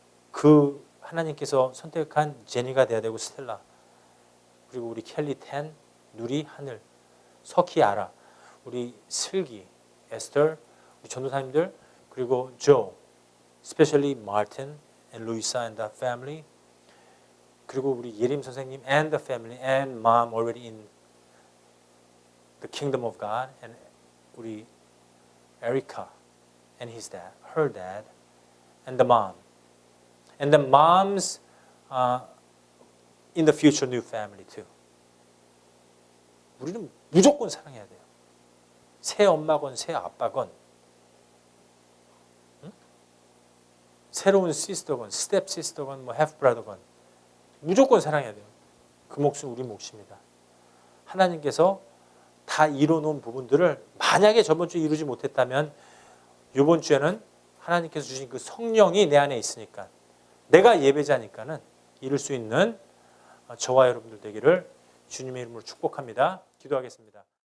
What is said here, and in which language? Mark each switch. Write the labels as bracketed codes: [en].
[ko] 그 하나님께서 선택한 제니가 돼야 되고 스텔라 그리고 우리 켈리 텐, 누리, 하늘, 석희, 아라, 우리 슬기, 에스터, 우리 전도사님들 그리고 조, [en] especially Martin and Luisa and the family. [ko] 그리고 우리 예림 선생님 [en] and the family and mom already in the kingdom of God. And 우리 Erica and his dad, her dad, and the mom. And the mom's in the future new family too. [ko] 우리는 무조건 사랑해야 돼요. 새 엄마건 새 아빠건 응? 새로운 시스터건 스텝 시스터건 뭐 half brother건 무조건 사랑해야 돼요. 그 몫은 우리 몫입니다. 하나님께서 다 이뤄놓은 부분들을 만약에 저번 주에 이루지 못했다면 이번 주에는 하나님께서 주신 그 성령이 내 안에 있으니까 내가 예배자니까는 이룰 수 있는 저와 여러분들 되기를 주님의 이름으로 축복합니다. 기도하겠습니다.